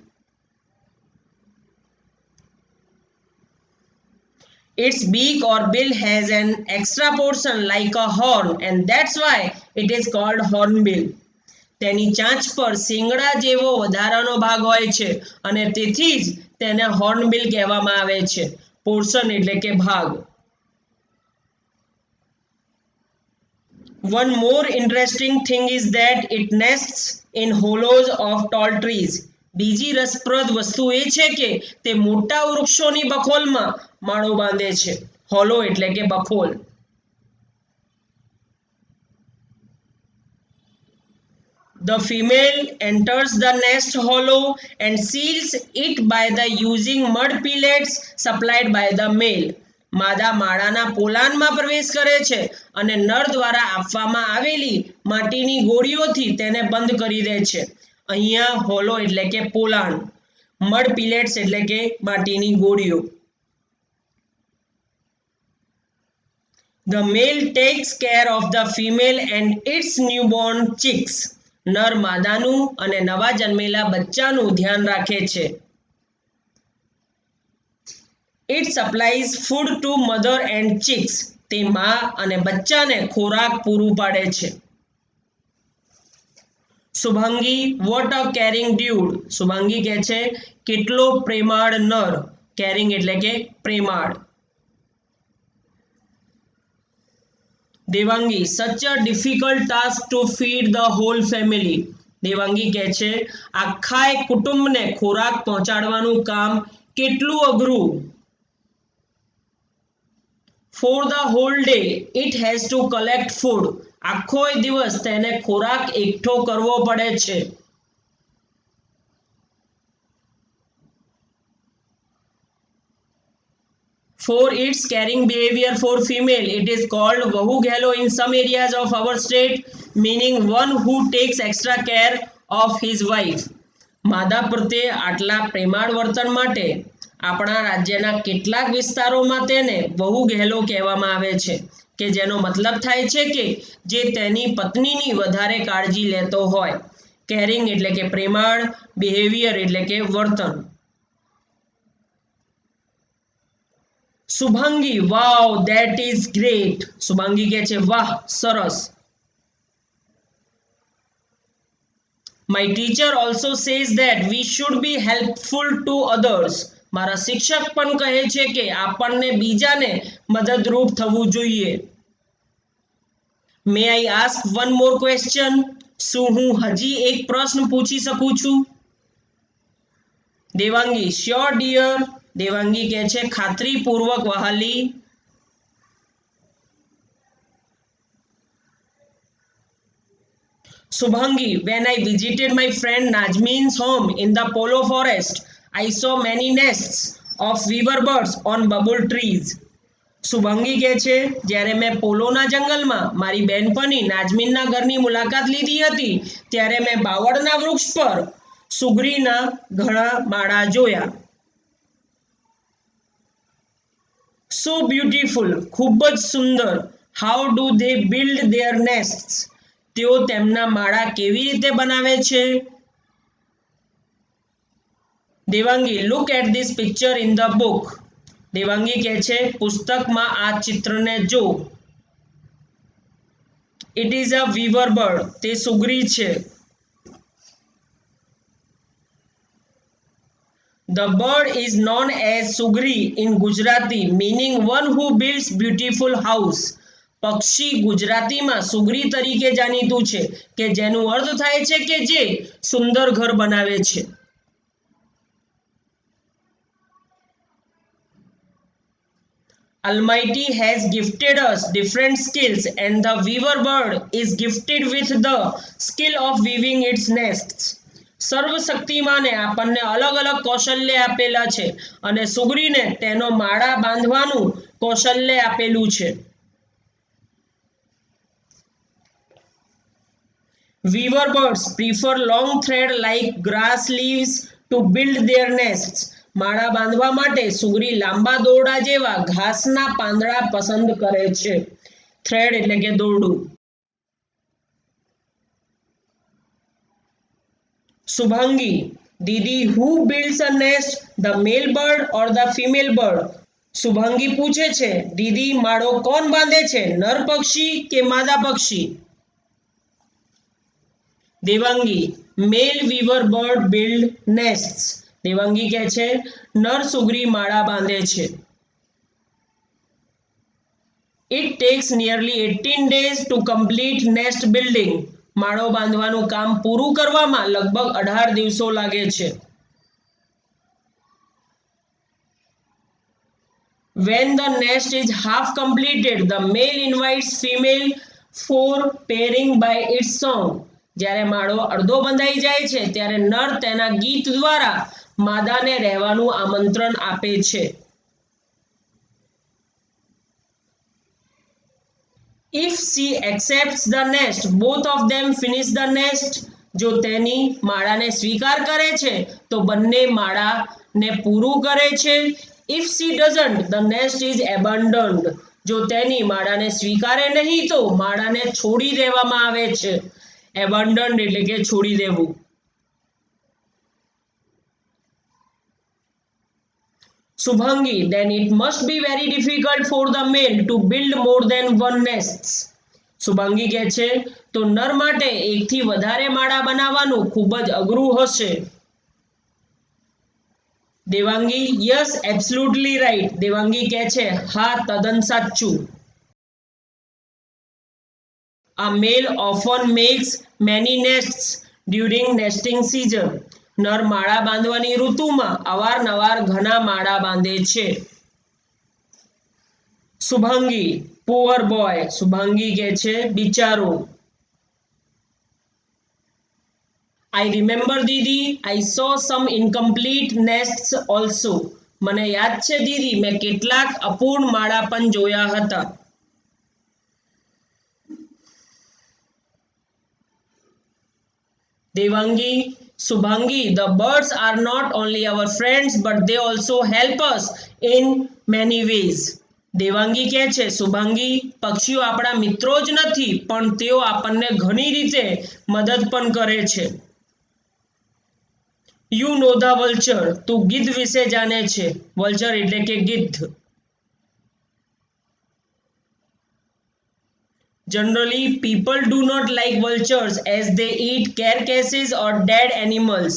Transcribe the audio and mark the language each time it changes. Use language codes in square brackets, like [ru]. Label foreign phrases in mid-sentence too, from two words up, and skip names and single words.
[en] Its beak or bill has an extra portion like a horn and that's why it is called hornbill. [gu] તેની ચાંચ પર શિંગડા જેવો વધારાનો ભાગ હોય છે અને તેથી જ તેને હોર્નબિલ કહેવામાં આવે છે. પોર્શન એટલે કે ભાગ. [en] One more interesting thing is that it nests in hollows of tall trees. [gu] બીજી રસપ્રદ વસ્તુ એ છે કે તે મોટા વૃક્ષોની બખોલમાં માળો બાંધે છે. હોલો એટલે કે બખોલ. [en] The female enters the nest hollow and seals it by the using mud pellets supplied by the male. [gu] માદા માળાના પોલાણમાં પ્રવેશ કરે છે અને નર દ્વારા આપવામાં આવેલી માટીની ગોળીઓથી તેને બંધ કરી દે છે. અહીંયા હોલો એટલે કે પોલાણ, [en] mud pellets [gu] એટલે કે માટીની ગોળીઓ. [en] The male takes care of the female and its newborn chicks. [gu] નર માદાનું અને નવા જન્મેલા બચ્ચાનું ધ્યાન રાખે છે. [en] It supplies food to mother and chicks. [gu] તે મા અને બચ્ચાને ખોરાક પૂરું પાડે છે. [en] શુભાંગી what a caring dude. [gu] શુભાંગી કહે છે કેટલો પ્રેમાળ નર. કેરિંગ એટલે કે પ્રેમાળ. [en] દેવાંગી such a difficult task to feed the whole family. [gu] દેવાંગી કહે છે આખા એક કુટુંબને ખોરાક પહોંચાડવાનું કામ કેટલું અઘરું. [en] For the whole day it has to collect food. [gu] આખો દિવસ તેને ખોરાક એકઠો કરવો પડે છે. [en] For its caring behavior for female, it is called [gu] વહુ ઘેલો [en] in some areas of our state, meaning one who takes extra care of his wife. [gu] માદા પ્રત્યે આટલા પ્રેમાળ વર્તન માટે આપણા રાજ્યના કેટલાક વિસ્તારોમાં તેને વહુ ઘેલો કહેવામાં આવે છે કે જેનો મતલબ થાય છે કે જે તેની પત્નીની વધારે કાળજી લેતો હોય. કેરિંગ એટલે કે પ્રેમાળ, બિહેવિયર એટલે કે વર્તન. [en] શુભાંગી wow that is great. [gu] શુભાંગી કહે છે વાહ સરસ. [en] My teacher also says that we should be helpful to others. [gu] મારા શિક્ષક પણ કહે છે કે આપણને બીજાને મદદરૂપ થવું જોઈએ. [en] May I ask one more question? [gu] શું હું હજી એક પ્રશ્ન પૂછી શકું છું? [en] દેવાંગી sure dear. [gu] દેવાંગી કહે છે ખાતરીપૂર્વક વહાલી. [en] Subhangi, when I visited my friend Najmeen's home in the Polo Forest, I saw many nests of weaver birds on bubble trees. [gu] શુભાંગી કહે છે જ્યારે મેં પોલોના જંગલમાં મારી બહેનપણી નાજમીનના ઘરની મુલાકાત લીધી હતી ત્યારે મેં બાવળના વૃક્ષ પર સુગરીના ઘણા માળા જોયા. [en] So beautiful, [gu] ખૂબ જ સુંદર. [en] How do they build their nests? [gu] તેઓ તેમના માળા કેવી રીતે બનાવે છે? [en] દેવાંગી look at this picture in the book. [gu] દેવાંગી કહે છે પુસ્તકમાં આ ચિત્રને જો. [en] It is a weaver bird. [gu] તે સુગરી છે. [en] The bird is known as sugri in Gujarati, meaning one who builds beautiful house. [gu] પક્ષી ગુજરાતીમાં સુગ્રી તરીકે જાણીતું છે કે જેનું અર્થ થાય છે કે જે સુંદર ઘર બનાવે છે. [en] Almighty has gifted us different skills, and the weaver bird is gifted with the skill of weaving its nests. [gu] સર્વશક્તિમાને આપણને અલગ અલગ કૌશલ્ય આપેલા છે અને સુગ્રીને તેનો માળા બાંધવાનું કૌશલ્ય આપેલું છે. [en] Weaver birds prefer long thread like grass leaves to build their nests. [gu] માળા બાંધવા માટે સુગ્રી લાંબા દોરડા જેવા ઘાસના પાંદડા પસંદ કરે છે. થ્રેડ એટલે કે દોરડું. [en] Subhangi, Didi, who builds a nest, the male bird or the female bird? [gu] Subhangi પૂછે છે, દીદી માળો કોણ બાંધે છે, નર પક્ષી કે માદા પક્ષી? [en] દેવાંગી, male weaver bird build nests. [gu] દેવાંગી કહે છે નર સુગ્રી માળા બાંધે છે. [en] It takes nearly 18 days to complete nest building. [gu] માળો બાંધવાનું કામ પૂરું કરવામાં લગભગ 18 દિવસો લાગે છે. [en] When the nest is half completed, the male invites female for pairing by its song. [gu] જ્યારે માળો અડધો બંધાઈ જાય છે ત્યારે નર તેના ગીત દ્વારા માદાને રહેવાનું આમંત્રણ આપે છે. [en] If she accepts the nest, both of them finish the nest. [gu] જો તેની માળાને સ્વીકાર કરે છે તો બંને માળાને પૂરું કરે છે. [en] If she doesn't, the nest is abandoned. [gu] જો તેની માળાને સ્વીકારે નહીં તો માળાને છોડી દેવામાં આવે છે. Abandoned એટલે કે છોડી દેવું. [en] Subhangi, then it must be very difficult for the male to build more than one nests. [gu] Subhangi કહે છે તો નર માટે એકથી વધારે માળા બનાવવાનું ખૂબ જ અઘરું હશે. [en] દેવાંગી, yes, absolutely right. [gu] દેવાંગી કહે છે હા, તદ્દન સાચું. [en] A male often makes many nests during nesting season. [gu] નર માળા બાંધવાની ઋતુમાં અવારનવાર ઘણા માળા બાંધે છે. [en] Subhangi, poor boy. [gu] Subhangi કહે છે બિચારો. [en] I remember Didi, I saw some incomplete nests also. [gu] મને યાદ છે દીદી, મેં કેટલાક અપૂર્ણ માળા પણ જોયા હતા. [en] Devangi, Subhangi, the birds are not only our friends but they also help us in many ways. [gu] દેવાંગી કહે છે શુભાંગી, પક્ષીઓ આપણા મિત્રો જ નથી પણ તેઓ આપણને ઘણી રીતે મદદ પણ કરે છે. [en] You know the vulture. [gu] તું ગીધ વિશે જાણે છે. vulture એટલે કે ગીધ. [en] Generally, people do not like vultures as they eat carcasses or dead animals.